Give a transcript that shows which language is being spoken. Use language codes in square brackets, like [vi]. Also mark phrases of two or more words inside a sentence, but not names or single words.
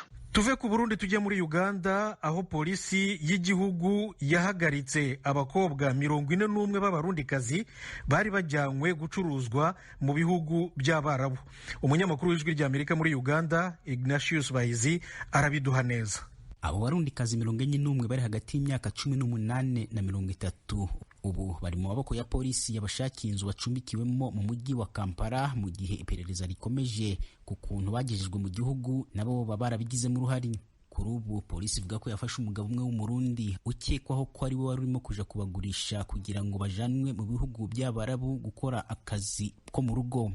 [rw] Tuve ku Burundi tujye muri Uganda aho polisi y'igihugu yahagaritse abakobwa 41 b'abarundikazi bari bajyanywe gucuruzwa mu bihugu by'Abarabu. Umunyamakuru w'Ijwi rya Amerika muri Uganda Ignatius Bahizi arabiduha neza. Abo barundikazi 41 bari hagati y'imyaka 18 na 30 ubu bari mu maboko ya polisi yabashakiye inzu bacumbikiwemo mu mujyi wa Kampala mu gihe iperereza rikomeje ku kuntu bagejejwe mu gihugu nabo babarabigize mu ruhari. Kuri ubu polisi ivuga ko yafashe umugabo umwe w'umurundi ukekwaho ko ari we wari urimo kuja kubagurisha kugira ngo bajanwe mu bihugu by'Abarabu gukora akazi ko mu rugo.